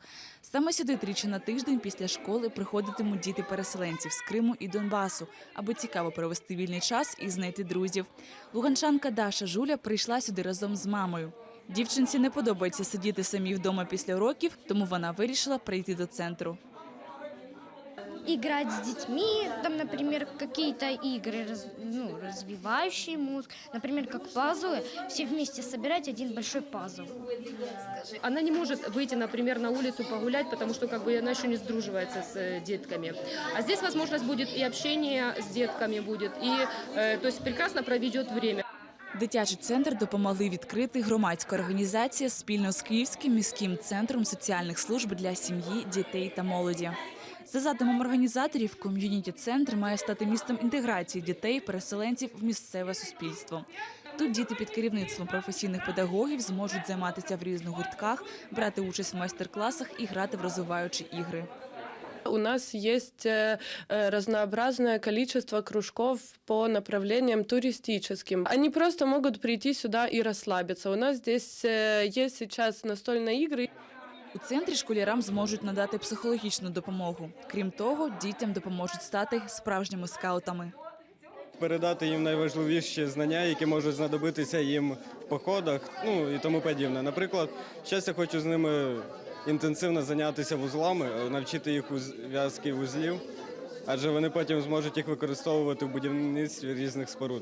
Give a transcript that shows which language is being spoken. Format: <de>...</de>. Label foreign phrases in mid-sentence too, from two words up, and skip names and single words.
<uk>Саме сюди тричі на тиждень після школи приходитимуть діти-переселенців з Криму і Донбасу, аби цікаво провести вільний час і знайти друзів. Луганчанка Даша Жуля прийшла сюди разом з мамою. Дівчинці не подобається сидіти самі вдома після уроків, тому вона вирішила прийти до центру.</uk> <ru>Играть с детьми, там, например, какие-то игры, развивающие мозг, например, как пазлы, все вместе собирать один большой пазл. Она не может выйти, например, на улицу погулять, потому что она еще не сдруживается с детками. А здесь возможность будет и общение с детками будет, и то есть прекрасно проведет время.</ru> <uk>Дитячий центр допомогли відкрити громадська організація спільно з Київським міським центром соціальних служб для сім'ї, дітей та молоді. За задумом організаторів, ком'юніті-центр має стати місцем інтеграції дітей, переселенців в місцеве суспільство. Тут діти під керівництвом професійних педагогів зможуть займатися в різних гуртках, брати участь в майстер-класах і грати в розвиваючі ігри.</uk> <ru>У нас есть разнообразное количество кружков по направлениям туристическим. Они просто могут прийти сюда и расслабиться. У нас здесь есть сейчас настольные игры.</ru> <uk>У центрі школярам зможуть надати психологічну допомогу. Крім того, дітям допоможуть стати справжніми скаутами. Передати їм найважливіші знання, які можуть знадобитися їм в походах, і тому подібне. Наприклад, зараз я хочу з ними інтенсивно зайнятися вузлами, навчити їх в'язки вузлів, адже вони потім зможуть їх використовувати в будівництві різних споруд.</uk>